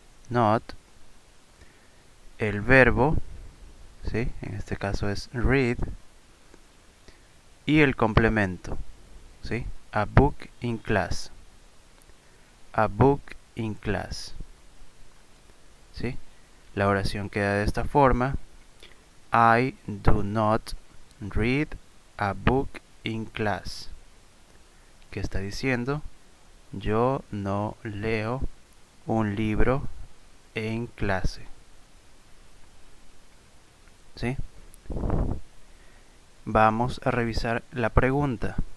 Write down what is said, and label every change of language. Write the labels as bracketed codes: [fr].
[es] Not, el verbo, ¿sí? En este caso es read, y el complemento, ¿sí? [en] A book in class. A book in class. [es] ¿Sí? La oración queda de esta forma. [en] I do not read a book in class. [es] ¿Qué está diciendo? Yo no leo un libro en clase. ¿Sí? Vamos a revisar la pregunta.